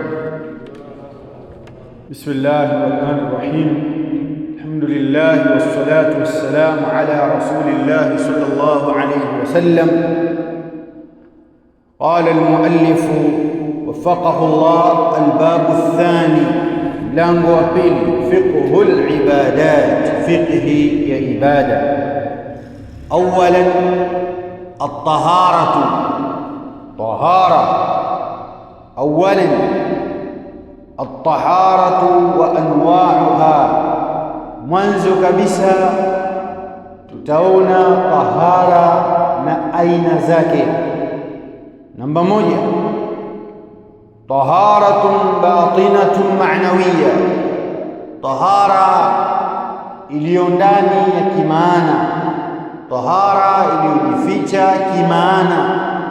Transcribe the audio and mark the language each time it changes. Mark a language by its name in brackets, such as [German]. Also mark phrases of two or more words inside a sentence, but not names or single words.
[Arabic] بسم الله الرحمن الرحيم. الحمد لله والصلاة والسلام على رسول الله صلى الله عليه وسلم. قال المؤلف وفقه الله: الباب الثاني، [Swahili] مlango wa pili, [Arabic] فقه العبادات, [Swahili] fiqhi ya ibada. [Arabic] أولا الطهارة، طهارة. أولا الطهارة وأنواعها. [Swahili] mwanzo kabisa tutaona tahara na aina zake. Namba moja, [Arabic] طهارة باطنة معنوية, [Swahili] tahara iliyo ndani ya kimaana, tahara iliyojificha kimaana.